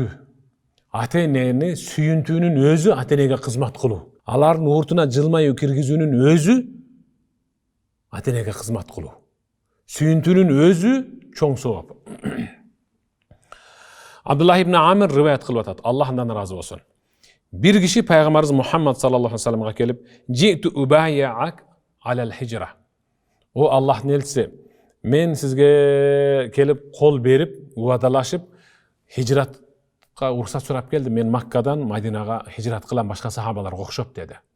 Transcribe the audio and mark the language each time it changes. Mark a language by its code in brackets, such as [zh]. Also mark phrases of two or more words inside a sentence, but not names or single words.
[ky] Ата-энени сүйүнтүүнүн өзү ата-энеге кызмат кылуу. Алардын уртуна жылмаюу киргизүүнүн өзү ата-энеге кызмат кылуу. Сүйүнтүүнүн өзү чоң сооп. Абдуллах ибн Амир риваят кылып атат. Аллах андан разы болсун. Бир киши пайгамбарыбыз Мухаммад [ar] صلى الله عليه [ky] салламга келип, [ar] "جئت أبايعك على الهجرة." [ky] О Аллахтын элчиси, мен сизге келип кол берип, убадалашып, хижратка уруксат сурап келдим. Мен Маккадан Мадинага хижрат кылам башка сахабаларга окшоп деди.